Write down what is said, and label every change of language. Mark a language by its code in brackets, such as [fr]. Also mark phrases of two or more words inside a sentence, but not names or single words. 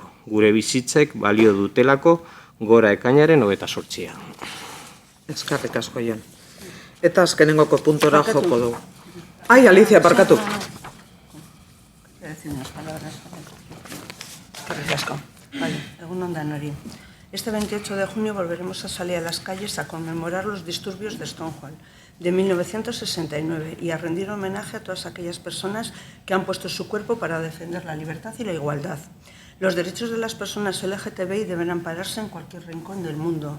[eu] Gure bizitzek balio dutelako gora ekainaren 28. Eskerrik asko, Jon. Eta azkenengoko puntora joko dugu. Ai, Alicia, barkatu. Eskerrik asko. Vale, egun ondan hori. [es] Este 28 de junio volveremos a salir a las calles a conmemorar los disturbios de Stonewall de 1969 y a rendir homenaje a todas aquellas personas que han puesto su cuerpo para defender la libertad y la igualdad. Los derechos de las personas LGTBI deben ampararse en cualquier rincón del mundo.